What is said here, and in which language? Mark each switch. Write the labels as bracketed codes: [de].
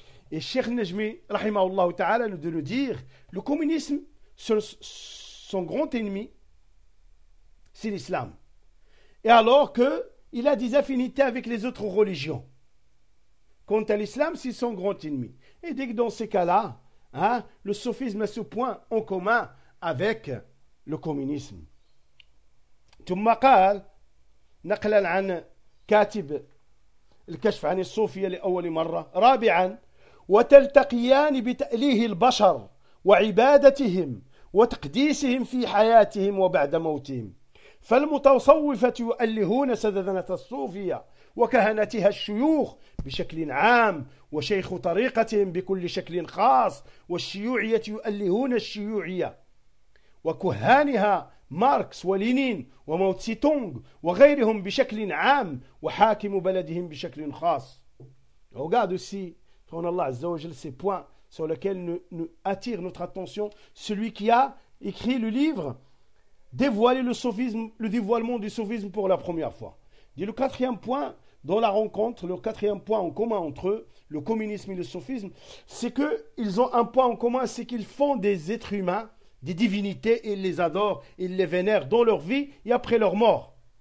[fr] Et Cheikh Nejmi rahimahullah ta'ala de nous dire le communisme, son grand ennemi, c'est l'islam. Et alors qu'il a des affinités avec les autres religions. Quant à l'islam, c'est son grand ennemi. Et dès que dans ces cas-là, hein, le sophisme a ce point en commun avec le communisme. [ar] ثم قال نقلا عن كاتب الكشف عن الصوفية لأول مرة رابعا وتلتقيان بتأليه البشر وعبادتهم وتقديسهم في حياتهم وبعد موتهم فالمتصوفة يؤلهون سدنة الصوفية وكهنتها الشيوخ بشكل عام وشيخ طريقتهم بكل شكل خاص والشيوعية يؤلهون الشيوعية وكهانها ماركس ولينين وماو تسي تونغ وغيرهم بشكل عام وحاكم بلدهم بشكل خاص. [fr] Regarde aussi, on a Allah Azza wa Jalla, ces points sur lesquels nous attire notre attention celui qui a écrit le livre dévoiler le sophisme, le dévoilement du sophisme pour la première fois. Dit le quatrième point dans la rencontre, le quatrième point en commun entre eux, le communisme et le sophisme, c'est que ils ont un point en commun, c'est qu'ils font des êtres humains des divinités, ils les adorent, ils les vénèrent dans leur vie et après leur mort.